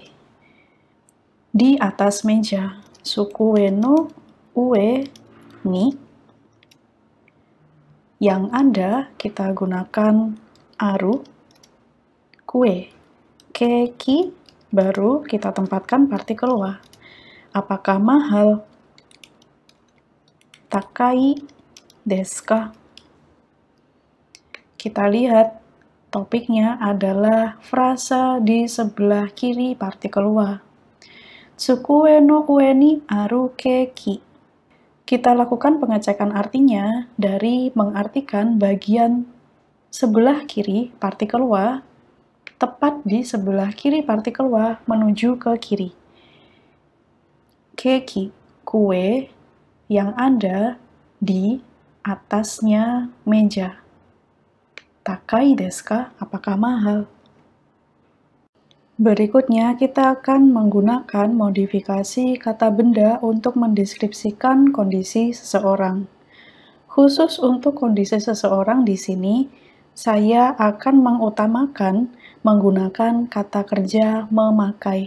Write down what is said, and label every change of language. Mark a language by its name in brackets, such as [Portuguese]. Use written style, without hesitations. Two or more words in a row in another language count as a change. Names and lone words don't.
[Indonesian] Di atas meja. [Japanese] 机の上に. [Indonesian] Yang ada kita gunakan aru, kue, keki, baru kita tempatkan partikel wa. Apakah mahal? [Japanese] 高いですか? [Indonesian] Kita lihat topiknya adalah frasa di sebelah kiri partikel wa. [Japanese] 机の上にあるケーキ. [Indonesian] Kita lakukan pengecekan artinya dari mengartikan bagian sebelah kiri partikel wa, tepat di sebelah kiri partikel wa menuju ke kiri. Keki, kue yang ada di atasnya meja. [Japanese] 高いですか? [Indonesian] Apakah mahal? Berikutnya, kita akan menggunakan modifikasi kata benda untuk mendeskripsikan kondisi seseorang. Khusus untuk kondisi seseorang di sini, saya akan mengutamakan menggunakan kata kerja memakai.